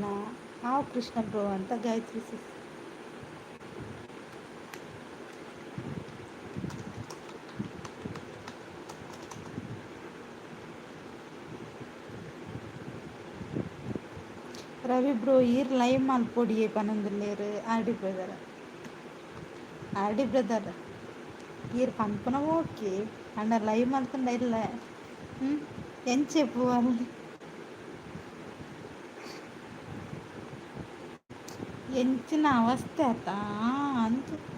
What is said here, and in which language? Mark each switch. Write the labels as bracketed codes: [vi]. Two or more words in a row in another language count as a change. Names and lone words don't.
[kn] ಹಾವ್ ಕೃಷ್ಣ ಬ್ರೋ ಅಂತ ಗಾಯತ್ರಿ ಸಿಸ್. [tcy] ರವಿ ಬ್ರೋ ಈರ್ ಲೈವ್ ಮಲ್ಪೊಡಿಯೇ ಪನೊಂದುಲ್ಲೇರು ಆರ್ ಡಿ ಬ್ರದರ್ ಈರ್ ಪನ್ಪುನ ಓಕೆ ಅಂಡ ಲೈವ್ ಮಲ್ತಂಡ ಇಲ್ಲ ಎಂಚೆ ಪೂವಲ್ಲಿ ಎಂಚಿನ ಅವಸ್ಥೆ ಆತ ಅಂತ